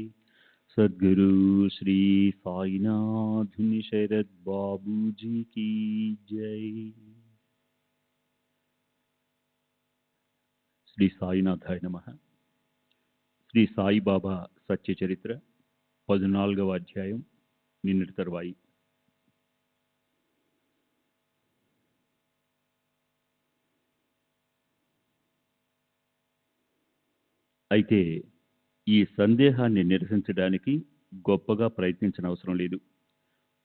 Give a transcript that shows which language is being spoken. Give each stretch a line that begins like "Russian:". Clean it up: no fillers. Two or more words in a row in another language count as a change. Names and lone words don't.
Hindi: सद्गुरु श्री साईनाथ शरद बाबू जी की जय।
Telugu: శ్రీ సాయినాథాయ నమః. శ్రీ సాయిబాబా సత్య చరిత్ర 14వ అధ్యాయం నిన్నటి తరువాయి. అయితే ఈ సందేహాన్ని నిరసించడానికి గొప్పగా ప్రయత్నించనవసరం లేదు.